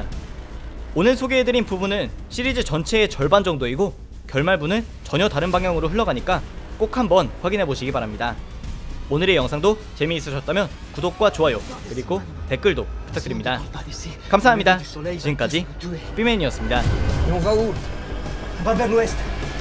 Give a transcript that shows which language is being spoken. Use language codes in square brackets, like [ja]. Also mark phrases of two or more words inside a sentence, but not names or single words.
[ko] 오늘 소개해드린 부분은 시리즈 전체의 절반 정도이고 결말부는 전혀 다른 방향으로 흘러가니까 꼭 한번 확인해보시기 바랍니다. 오늘의 영상도 재미있으셨다면 구독과 좋아요 그리고 댓글도 부탁드립니다. 감사합니다. 지금까지 삐맨이었습니다. [fr] Et on va où? On va vers l'ouest.